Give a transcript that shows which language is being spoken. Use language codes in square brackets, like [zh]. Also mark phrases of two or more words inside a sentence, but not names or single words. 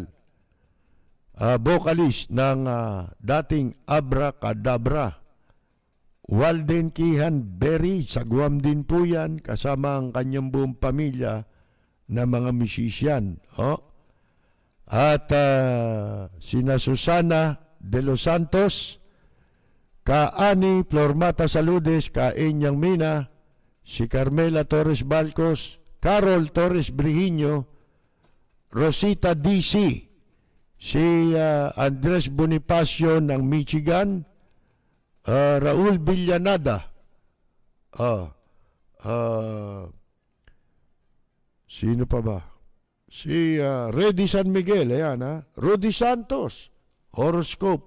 [tl] Vocalist ng dating Abracadabra. Walden Kihan Berry, sa Guam din po yan, kasama ang kanyang buong pamilya na mga musician. At sina Susana de los Santos, Kaani Flormata Saludes, Kaenyang Mina, si Carmela Torres Balcos, Carol Torres Brihiño, Rosita DC, si Andres Bonifacio ng Michigan, Raul Villanada, sino pa ba? Si Reddy San Miguel, ayan Rudy Santos, Horoscope.